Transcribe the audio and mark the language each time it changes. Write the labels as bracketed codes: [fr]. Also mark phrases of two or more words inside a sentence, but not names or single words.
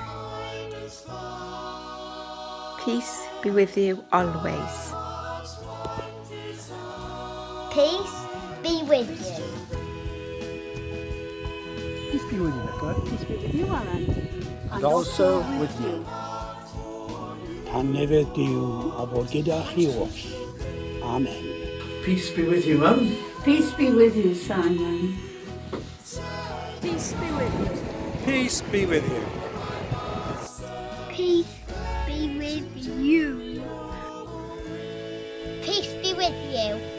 [en] Peace be with you always. Peace be with you. Peace be with you, Edward. Peace be with you, Alan. And also with you. [cy] Tan nefer Duw a fod gyda chi oll. Amen. [en] Peace be with you, Mum. Peace be with you, Simon. Peace be with you. Peace be with you. Peace be with you. Peace be with you.